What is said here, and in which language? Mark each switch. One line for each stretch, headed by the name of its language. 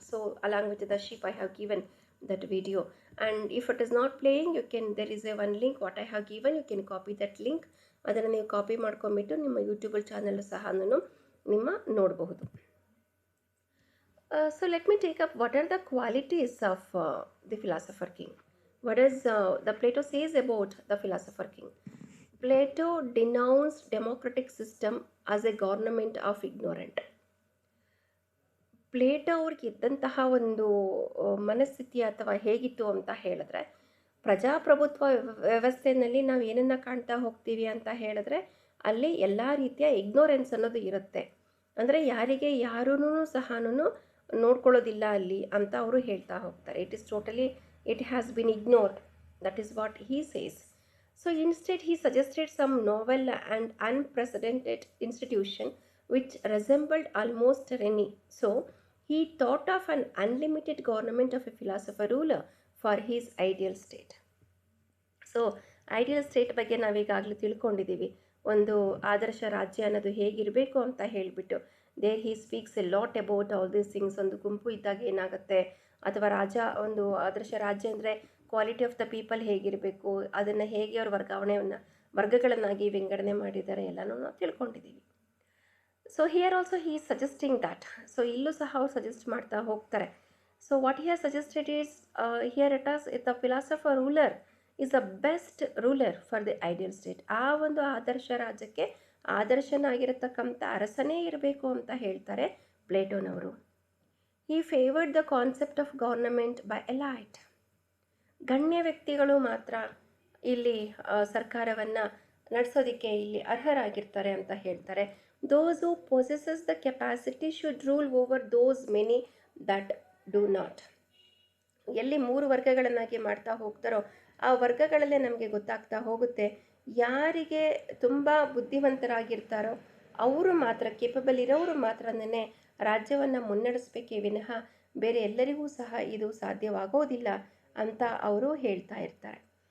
English: So along with the ship I have given that video, and if it is not playing, there is a one link what I have given, you can copy that link.
Kannada: ಅದನ್ನು ನೀವು copy ಮಾಡ್ಕೊಂಬಿಟ್ಟು ನಿಮ್ಮ YouTube channel ಸಹ ನಿಮ್ಮ ನೋಡಬಹುದು.
English: So let me take up what are the qualities of the philosopher king. What does the Plato says about the philosopher king? Plato denounced democratic system as a government of ignorant.
Kannada: Plato ಅವ್ರಿಗೆ ಇದ್ದಂತಹ ಒಂದು ಮನಸ್ಥಿತಿ ಅಥವಾ ಹೇಗಿತ್ತು ಅಂತ ಹೇಳಿದ್ರೆ, ಪ್ರಜಾಪ್ರಭುತ್ವ ವ್ಯವಸ್ಥೆಯಲ್ಲಿ ನಾವು ಏನನ್ನು ಕಾಣ್ತಾ ಹೋಗ್ತೀವಿ ಅಂತ ಹೇಳಿದ್ರೆ ಅಲ್ಲಿ ಎಲ್ಲ ರೀತಿಯ ಇಗ್ನೋರೆನ್ಸ್ ಅನ್ನೋದು ಇರುತ್ತೆ. ಅಂದರೆ ಯಾರಿಗೆ ಯಾರೂ ಸಹ ನೋಡ್ಕೊಳ್ಳೋದಿಲ್ಲ ಅಲ್ಲಿ ಅಂತ ಅವರು ಹೇಳ್ತಾ ಹೋಗ್ತಾರೆ.
English: It has been ignored. That is what he says. So instead he suggested some novel and unprecedented institution which resembled almost tyranny. So he thought of an unlimited government of a philosopher ruler for his ideal state.
Kannada: So ideal state ಬಗ್ಗೆ ನಾವೀಗಾಗಲೇ ತಿಳ್ಕೊಂಡಿದ್ದೀವಿ. ಒಂದು ಆದರ್ಶ ರಾಜ್ಯ ಅನ್ನೋದು ಹೇಗಿರಬೇಕು ಅಂತ ಹೇಳಿಬಿಟ್ಟು
English: There he speaks a lot about all these things.
Kannada: ಒಂದು ಗುಂಪು ಇದ್ದಾಗ ಏನಾಗುತ್ತೆ, ಅಥವಾ ಒಂದು ಆದರ್ಶ ರಾಜ್ಯ ಅಂದರೆ ಕ್ವಾಲಿಟಿ ಆಫ್ ದ ಪೀಪಲ್ ಹೇಗಿರಬೇಕು, ಅದನ್ನು ಹೇಗೆ ಅವರು ವರ್ಗಗಳನ್ನಾಗಿ ವಿಂಗಡಣೆ ಮಾಡಿದ್ದಾರೆ ಎಲ್ಲನೂ ನಾವು ತಿಳ್ಕೊಂಡಿದ್ದೀವಿ.
English: So here also he is suggesting that. So
Kannada: ಇಲ್ಲೂ ಸಹ ಅವ್ರು ಸಜೆಸ್ಟ್ ಮಾಡ್ತಾ ಹೋಗ್ತಾರೆ.
English: So what he has suggested is here the philosopher ruler is the best ruler for the ideal state.
Kannada: ಆ ಒಂದು ಆದರ್ಶ ರಾಜ್ಯಕ್ಕೆ ಆದರ್ಶನಾಗಿರತಕ್ಕಂಥ ಅರಸನೇ ಇರಬೇಕು ಅಂತ ಹೇಳ್ತಾರೆ ಪ್ಲೇಟೋನವರು.
English: He favoured the concept of government by elite.
Kannada: ಗಣ್ಯ ವ್ಯಕ್ತಿಗಳು ಮಾತ್ರ ಇಲ್ಲಿ ಸರ್ಕಾರವನ್ನು ನಡೆಸೋದಕ್ಕೆ ಇಲ್ಲಿ ಅರ್ಹರಾಗಿರ್ತಾರೆ ಅಂತ ಹೇಳ್ತಾರೆ.
English: Those who possesses the capacity should rule over those many that do not.
Kannada: ಎಲ್ಲಿ 3 ವರ್ಗಗಳನ್ನಾಗಿ ಮಾಡ್ತಾ ಹೋಗ್ತಾರೋ ಆ ವರ್ಗಗಳಲ್ಲೇ ನಮಗೆ ಗೊತ್ತಾಗ್ತಾ ಹೋಗುತ್ತೆ ಯಾರಿಗೆ ತುಂಬ ಬುದ್ಧಿವಂತರಾಗಿರ್ತಾರೋ ಅವರು ಮಾತ್ರ, ಕೇಪಬಲ್ ಇರೋರು ಮಾತ್ರನೇ ರಾಜ್ಯವನ್ನು ಮುನ್ನಡೆಸಬೇಕೇ ವಿನಃ ಬೇರೆ ಎಲ್ಲರಿಗೂ ಸಹ ಇದು ಸಾಧ್ಯವಾಗೋದಿಲ್ಲ ಅಂತ ಅವರು ಹೇಳ್ತಾ ಇರ್ತಾರೆ.